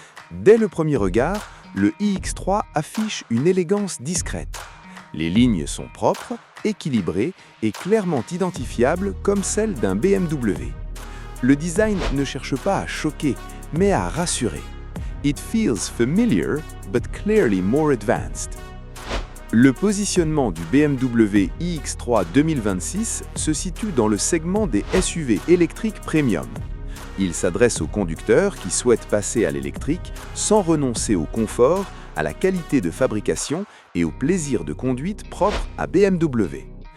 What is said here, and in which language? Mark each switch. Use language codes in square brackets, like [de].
[fr] Dès le premier regard, le iX3 affiche une élégance discrète. Les lignes sont propres, équilibrées et clairement identifiables comme celles d'un BMW. Le design ne cherche pas à choquer, mais à rassurer. [en] It feels familiar, but clearly more advanced. [fr] Le positionnement du BMW iX3 2026 se situe dans le segment des SUV électriques premium. Il s'adresse aux conducteurs qui souhaitent passer à l'électrique sans renoncer au confort, à la qualité de fabrication et au plaisir de conduite propre à BMW.